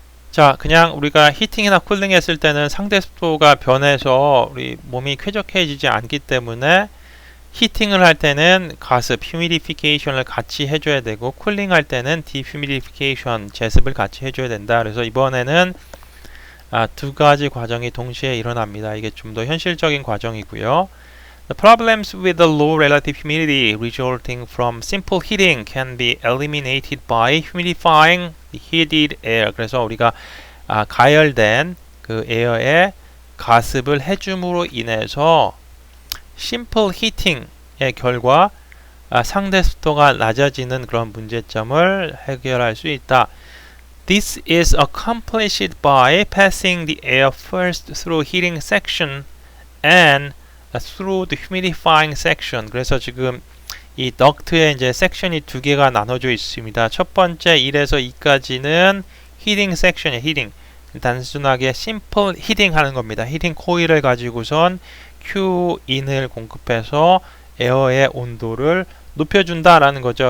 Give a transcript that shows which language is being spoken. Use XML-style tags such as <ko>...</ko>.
<ko>자, 그냥 우리가 히팅이나 쿨링 했을 때는 상대 습도가 변해서 우리 몸이 쾌적해지지 않기 때문에 히팅을 할 때는 가습, 휴미디피케이션을 같이 해줘야 되고 쿨링 할 때는 디휴미디피케이션, 제습을 같이 해줘야 된다. 그래서 이번에는 두 가지 과정이 동시에 일어납니다. 이게 좀 더 현실적인 과정이고요.</ko> <en>The problems with the low relative humidity resulting from simple heating can be eliminated by humidifying the heated air.</en> <ko>그래서 우리가 가열된 그 에어에 가습을 해줌으로 인해서 심플 히팅의 결과 상대 습도가 낮아지는 그런 문제점을 해결할 수 있다.</ko> <en>This is accomplished by passing the air first through heating section and through the humidifying section.</en> <ko>그래서 지금 이 덕트에 이제 섹션이 두 개가 나눠져 있습니다. 첫 번째 1에서 2까지는 히팅 섹션이에요. 히팅. 단순하게 심플 히팅 하는 겁니다. 히팅 코일을 가지고선 Q인을 공급해서 에어의 온도를 높여준다라는 거죠.</ko>